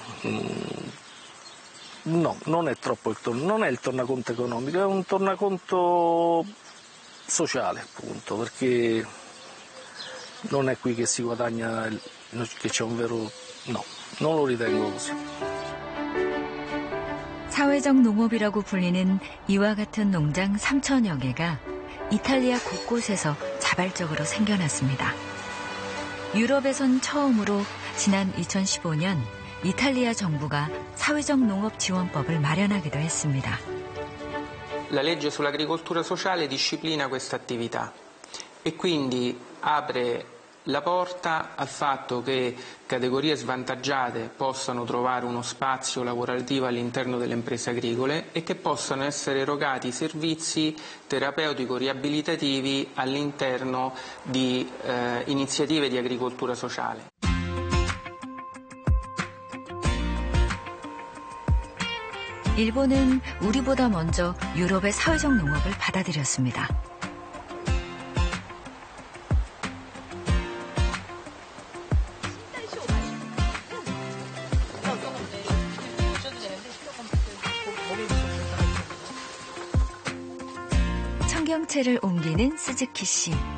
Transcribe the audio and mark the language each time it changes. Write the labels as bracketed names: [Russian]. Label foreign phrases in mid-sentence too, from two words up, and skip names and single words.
[Italian] No, non è troppo non è il tornaconto economico, è un tornaconto sociale, appunto, perché non è qui che si guadagna, che c'è un vero... no, non lo ritengo così. [Korean] 사회적 농업이라고 불리는 이와 같은 농장 3,000여 개가 이탈리아 곳곳에서 자발적으로 생겨났습니다. 유럽에선 처음으로 지난 2015년 이탈리아 정부가 사회적 농업 지원법을 마련하기도 했습니다. [Italian] La legge sull'agricoltura sociale disciplina questa attività e quindi apre la porta al fatto che categorie svantaggiate possano trovare uno spazio lavorativo all'interno delle imprese agricole e che possano essere erogati servizi terapeutico-riabilitativi all'interno di iniziative di agricoltura sociale. [Korean] 일본은 우리보다 먼저 유럽의 사회적 농업을 받아들였습니다. 청경채를 옮기는 스즈키 씨.